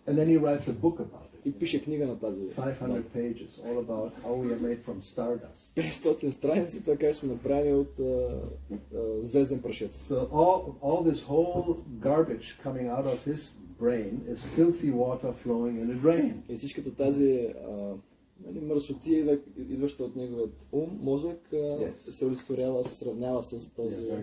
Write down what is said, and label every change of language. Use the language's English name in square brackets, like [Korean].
[English] And then he writes a book about it. [Bulgarian] И пише книга на тази. [English] 500 pages, all about how we are made from stardust. [Bulgarian] 500 страници, така сме направени от звезден прашец. [English] So all this whole garbage coming out of his brain is filthy water flowing in a drain. [Bulgarian] И всичката тази мърсотия, идваща от неговият мозък, се олицетворява, се сравнява с този